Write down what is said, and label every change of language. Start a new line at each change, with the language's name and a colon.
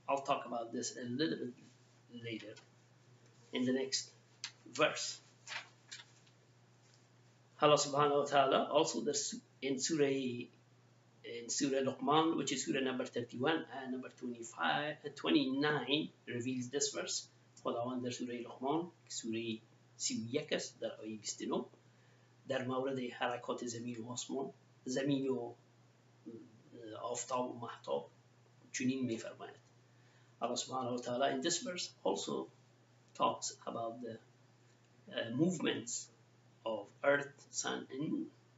English: I'll talk about this a little bit later in the next verse. Allah subhanahu wa ta'ala also in Surah Luqman, which is Surah number 31 and number 29, reveals this verse.
Persian: خداوند در سوره لقمان سوره 31 است در آیه 29 در مورد حرکات زمین و آسمان، زمین و آفتاب و مهتاب چنین می‌فرماید.
English: Allah subhanahu wa ta'ala in this verse also talks about the movements of earth, sun and moon.